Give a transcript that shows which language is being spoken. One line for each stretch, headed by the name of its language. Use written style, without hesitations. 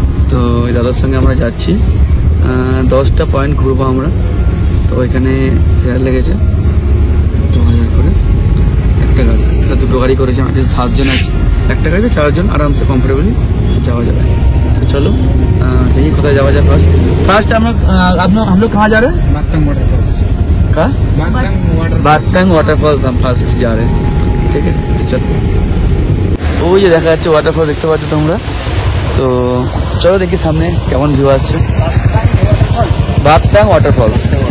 Bangla: তো ওই দাদার সঙ্গে আমরা যাচ্ছি, 10টা পয়েন্ট ঘুরবো আমরা। তো ওইখানে ফেয়ার লেগেছে 2000 করে একটা গাড়ি। এটা 2টো গাড়ি করেছে, আমাদের 7 জন আছে। একটা গাড়িতে 4 জন আরামসে কমফোর্টেবলি যাওয়া যাবে। তো চলো देखिए কোথায় যাওয়া যায়। ফার্স্ট আমরা
Hindi: हम लोग कहाँ जा रहे हैं? बागतंग वाटरफॉल्स हम फार्स्ट जा रहे हैं। ठीक है, चलो।
Bangla: ওই যে দেখা যাচ্ছে ওয়াটারফল, দেখতে পাচ্ছ তোমরা। তো চলো দেখি সামনে কেমন ভিউ আসছে। বাগতং ওয়াটারফলস।